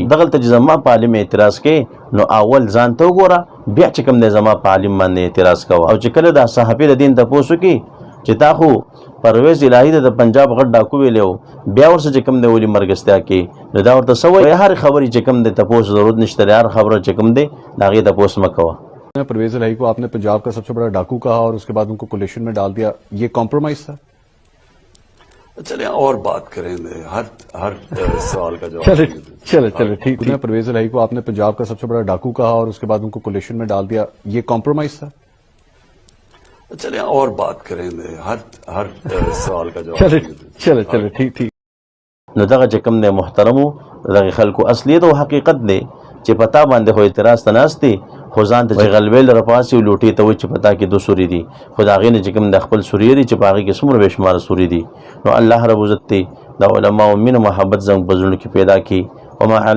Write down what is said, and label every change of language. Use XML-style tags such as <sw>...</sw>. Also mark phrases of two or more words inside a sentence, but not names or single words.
<ps>دغلته چې زما په عالم اعتراض کې، نو اول ځان ته وګوره، بیا چې کوم دی زما په عالم باندې اعتراض کوه. او چې کله دا صحافي د دین تپوس وکړي چې تا خو پرویز الهي د پنجاب غټ ډاکو ویلی و، بیا ورسره چې کوم دی ولې مرګستیا کې، نو دا ورته څه وایي؟ هر خبرې چې کوم دی تپوس ضرورت نشته دی، هر خبره چې کوم دی د هغې تپوس مه کوه.</ps> <ur>پرویز الٰہی کو آپ نے پنجاب کا سب سے بڑا ڈاکو کہا اور اس کے بعد ان کو کولیشن میں ڈال دیا، یہ کمپرومائز تھا? چلے اور بات کریں گے، ہر سوال کا جواب چلے ٹھیک ہے. پرویز الٰہی کو آپ نے پنجاب کا سب سے بڑا ڈاکو کہا اور اس کے بعد ان کو کولیشن میں ڈال دیا، یہ کمپرومائز تھا? چلے اور بات کریں گے، ہر سوال کا جواب چلے ٹھیک.</ur> <ps>نو دغه چې کوم دی محترمو دغه خلکو اصلیت او حقیقت دی چې پتا باندې خو اعتراض ته ناست دي، خو ځان ته چې غلبېل رپاسي او لوټې ته وایي چې پتا کې 2 سوري دي، خو د هغې نه چې کوم د خپل سوري دي چې په هغې کې څومره بې شماره سوري دي. نو الله رب عزت دی د علماو مینه محبت زموږ په زړونو کې پیدا کړي.</ps>